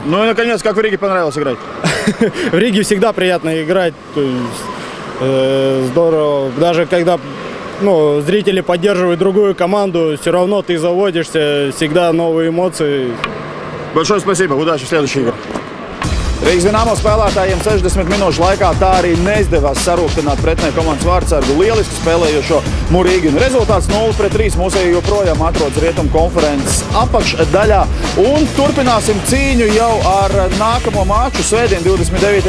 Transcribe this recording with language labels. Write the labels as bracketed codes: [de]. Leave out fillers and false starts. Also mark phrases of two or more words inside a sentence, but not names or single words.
[ru] Ну и, наконец, как в Риге понравилось играть? В Риге всегда приятно играть, то есть, здорово. Даже когда зрители поддерживают другую команду, все равно ты заводишься, всегда новые эмоции. Большое спасибо, удачи в следующей игре. [lv] Rīgas Dinamo spēlētājiem 60 minūšu laikā tā arī neizdevās sarūktināt pretinieka komandas vārdsargu lieliski spēlējošo Murīginu. Rezultāts 0-3 mūsēji joprojām atrodas Rietumu konferences apakšdaļā. Un turpināsim cīņu jau ar nākamo maču svētdien 29.